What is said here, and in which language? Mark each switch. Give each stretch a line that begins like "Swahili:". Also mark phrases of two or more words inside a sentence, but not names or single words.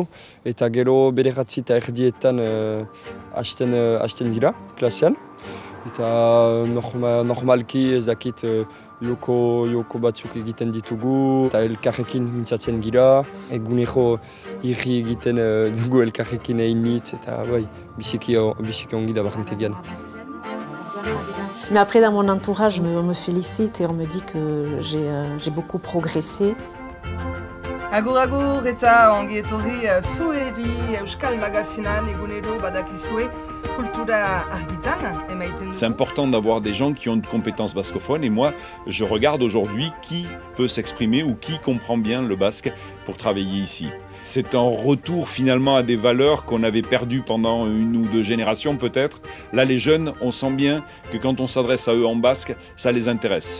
Basque: Eta gero bederatzi eta erdietan hasten dira, klasean. Eta normalki ez dakit joko batzuk egiten ditugu. Eta elkarrekin mintzatzen gira. Egunero irri egiten dugu elkarrekin einitz. Eta biziki ongi da barrentegian.
French: Mais après, dans mon entourage, on me félicite et on me dit que j'ai beaucoup progressé.
Basque: Agur agur eta ongi etorri zueri Euskal Magazinan egunero badakizue kultura argitan emaiten.
French: C'est important d'avoir des gens qui ont de compétences bascophones et moi je regarde aujourd'hui qui peut s'exprimer ou qui comprend bien le basque pour travailler ici. C'est un retour finalement à des valeurs qu'on avait perdues pendant une ou deux générations peut-être. Là les jeunes, on sent bien que quand on s'adresse à eux en basque, ça les intéresse.